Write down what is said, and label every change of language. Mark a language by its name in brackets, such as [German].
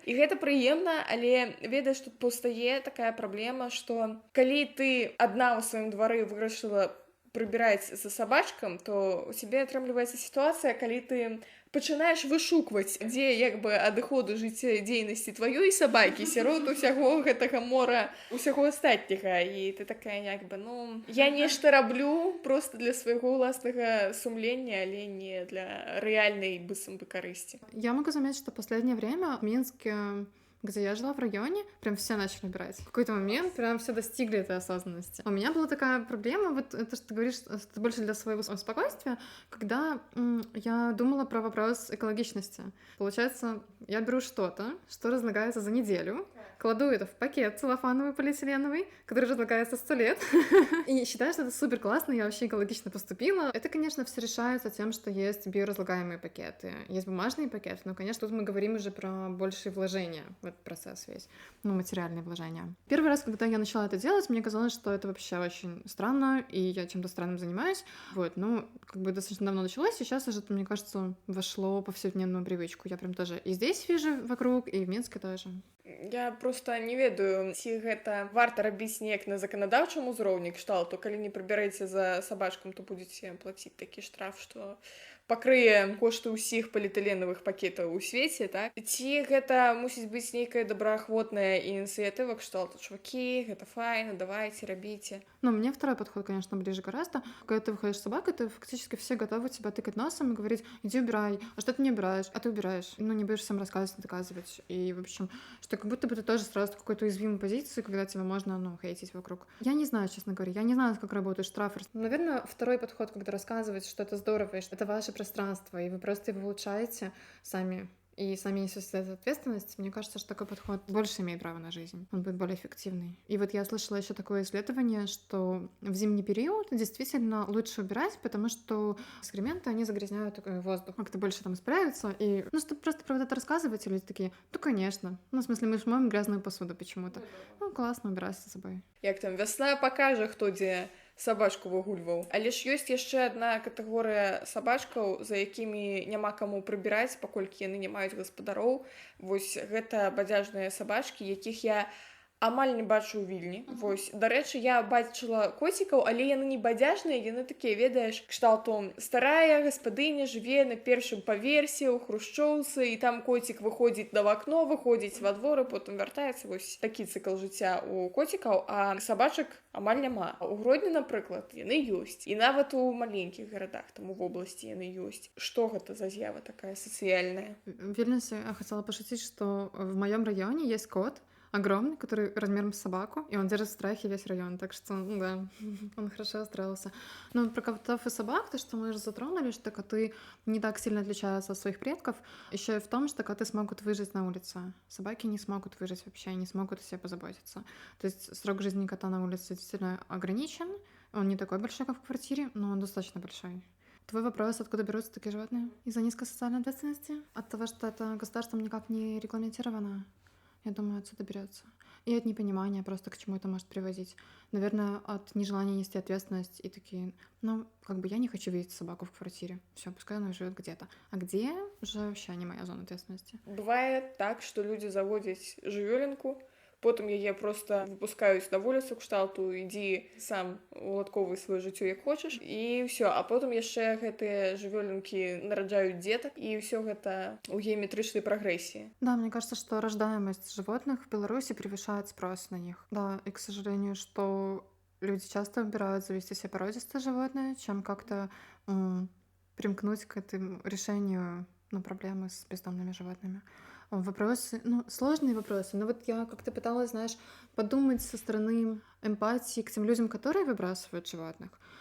[Belarusian] І гэта прыемна, але ведаеш, тут паўстае такая праблема, што калі ты адна ў сваім двары вырашыла прыбіраць за сабачкам, то у цябе атрымліваецца сітуацыя, калі ты пачынаеш вышукваць, дзе як бы адыходы жыццядзейнасці тваёй сабакі сярод усяго гэтага мора, усяго астатняга, і ты такая як бы, ну, я нешта раблю просто для свайго ўласнага сумлення, але не для рэальнай быццам бы карысці. [Russian] Я могу заметить, что в последнее время в Минске, где я жила в районе, прям все начали убирать. В какой-то момент прям все достигли этой осознанности. У меня была такая проблема, вот это, что ты говоришь, это больше для своего спокойствия, когда я думала про вопрос экологичности. Получается, я беру что-то, что разлагается за неделю, кладу это в пакет целлофановый, полиэтиленовый, который разлагается 100 лет, и считаю, что это супер классно, я вообще экологично поступила. Это, конечно, все решается тем, что есть биоразлагаемые пакеты, есть бумажные пакеты, но, конечно, тут мы говорим уже про большие вложения в этот процесс весь, ну, материальные вложения. Первый раз, когда я начала это делать, мне казалось, что это вообще очень странно, и я чем-то странным занимаюсь. Вот, ну, как бы достаточно давно началось, и сейчас уже, мне кажется, вошло в повседневную привычку. Я прям тоже и здесь вижу вокруг, и в Минске тоже. [Belarusian] Я просто не ведаю, ці гэта варта рабіць неяк на заканадаўчым узроўні кшталту, калі не прыбярэце за сабачкам, то будзеце плаціць такі штраф, што пакрые кошты ўсіх паліэтыленавых пакетаў у свеце, так? Ці гэта мусіць быць нейкая добраахвотная ініцыятыва кшталту чувакі, гэта файна, давайте, рабіце. [Russian] Ну, мне второй подход, конечно, ближе гораздо. Когда ты выходишь с собакой, ты фактически все готовы тебя тыкать носом и говорить: иди убирай, а что ты не убираешь, а ты убираешь. Ну, не будешь всем рассказывать, доказывать. И, в общем, что как будто бы ты тоже сразу в какой-то уязвимой позиции, когда тебя можно, ну, хейтить вокруг. Я не знаю, честно говоря, я не знаю, как работают штрафы. Наверное, второй подход, когда рассказывать, что это здорово, и что это ваше пространство, и вы просто его улучшаете сами, и сами несете за это ответственность, мне кажется, что такой подход больше имеет право на жизнь. Он будет более эффективный. И вот я слышала еще такое исследование, что в зимний период действительно лучше убирать, потому что экскременты, они загрязняют такой воздух. Как-то больше там справиться. И, ну, чтобы просто про это рассказывать, и люди такие: ну, конечно. Ну, в смысле, мы же моем грязную посуду почему-то. Ну, классно, убирайся за собой. [Belarusian] Як там, вясна пакажа, хто дзе сабачку выгульваў. Але ж ёсць яшчэ адна катэгорыя сабачкаў, за якімі няма каму прыбіраць, паколькі яны не маюць гаспадароў. Вось гэта бадзяжныя сабачкі, якіх я амаль не бачу ў Вільні. Вось, дарэчы, я бачыла коцікаў, але яны не бадзяжныя, яны такія, ведаеш, кшталту старая гаспадыня жыве на першым паверсе ў хрушчоўцы, і там коцік выходзіць на вакно, выходзіць во двор, потым вяртаецца. Вось такі цыкл жыцця у коцікаў, а сабачак амаль няма. У Гродні, напрыклад, яны ёсць. І нават у маленькіх гарадах, там у вобласці яны ёсць. Што гэта за з'ява такая сацыяльная? [Russian] В Вильнюсе я хотела пошутить, что в моем районе есть кот огромный, который размером с собаку, и он держит в страхе весь район, так что, ну да, он хорошо устроился. Но про котов и собак, то, что мы уже затронули, что коты не так сильно отличаются от своих предков, еще и в том, что коты смогут выжить на улице. Собаки не смогут выжить вообще, не смогут о себе позаботиться. То есть срок жизни кота на улице действительно ограничен, он не такой большой, как в квартире, но он достаточно большой. Твой вопрос: откуда берутся такие животные? Из-за низкой социальной ответственности? От того, что это государством никак не регламентировано? Я думаю, отсюда берется. И от непонимания просто, к чему это может приводить. Наверное, от нежелания нести ответственность и такие: ну, как бы я не хочу видеть собаку в квартире. Все, пускай она живет где-то. А где уже вообще не моя зона ответственности. [Belarusian] Бывае так, што людзі заводзяць жывёлінку, потым яе проста выпускаюць на вуліцу, кшталту ідзі сам уладковвай сваё жыццё як хочаш, і ўсё. А потым яшчэ гэтыя жывёлінкі нараджаюць дзетак, і ўсё гэта ў геаметрычнай прагрэсіі. [Russian] Да, мне кажется, что рождаемость животных в Беларуси превышает спрос на них. Да, и, к сожалению, что люди часто выбирают завести себе породистое животное, чем как-то примкнуть к этому решению, ну, проблемы с бездомными животными. Вопросы, ну, сложные вопросы, но вот я как-то пыталась, знаешь, подумать со стороны эмпатии к тем людям, которые выбрасывают животных.